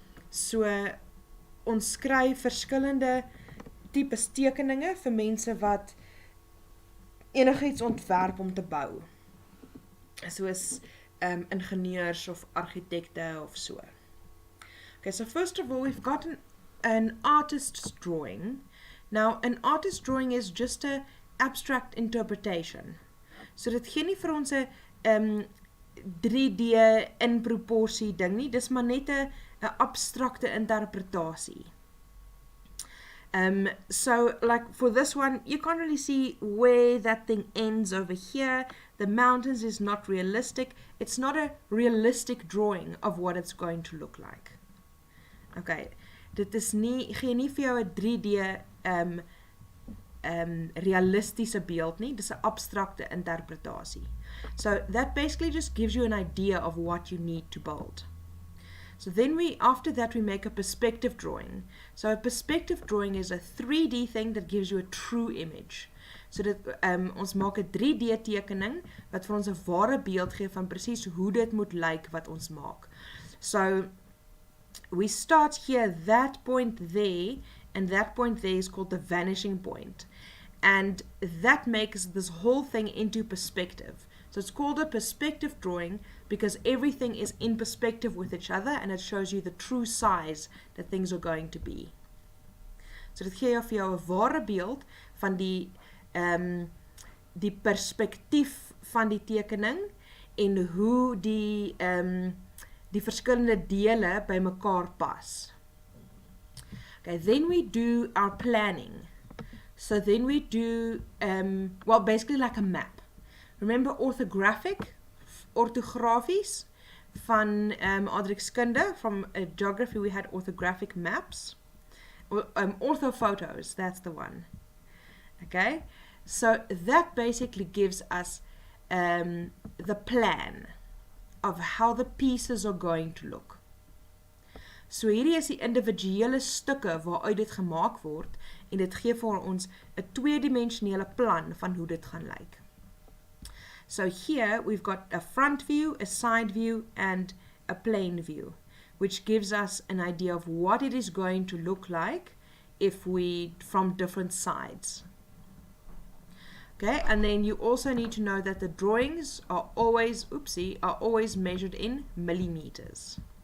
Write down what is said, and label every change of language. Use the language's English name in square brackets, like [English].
[Afrikaans] So ons skryf verskillende tipes tekeninge vir mense wat enigiets ontwerp om te bou. Soos ingenieurs of architecte of so. [English] Okay, so first of all, we've got an artist's drawing. Now, an artist's drawing is just an abstract interpretation. [Afrikaans] So dit gee nie vir ons 'n 3D in proporsie ding nie, dis maar net 'n abstrakte interpretasie. [English] So like for this one, you can't really see where that thing ends over here. The mountains is not realistic. It's not a realistic drawing of what it's going to look like. [Afrikaans] Okay, dit is nie, gee nie vir jou 'n 3D realistiese beeld nie, dis 'n abstrakte interpretasie. [English] So that basically just gives you an idea of what you need to build. So then after that we make a perspective drawing. So a perspective drawing is a 3D thing that gives you a true image. [Afrikaans] So dit ons maak 'n 3D tekening wat vir ons 'n ware beeld gee van presies hoe dit moet lyk wat ons maak. [English] So we start here, that point there, and that point there is called the vanishing point. And that makes this whole thing into perspective. So it's called a perspective drawing because everything is in perspective with each other and it shows you the true size that things are going to be. [Afrikaans] So dit gee vir jou 'n ware beeld van die perspektief van die tekening en hoe die verskillende dele by mekaar pas. [English] Okay, then we do our planning. So then we do, well, basically like a map. Remember [Afrikaans] orthografies van aardrykskunde, [English] from geography we had orthographic maps. Orthophotos, that's the one. Okay, so that basically gives us the plan of how the pieces are going to look. [Afrikaans] So hierdie is die individuele stukke waaruit dit gemaak word en dit gee vir ons 'n tweedimensionele plan van hoe dit gaan lyk. [English] So here we've got a front view, a side view and a plane view, which gives us an idea of what it is going to look like from different sides. Okay, and then you also need to know that the drawings are always measured in millimeters.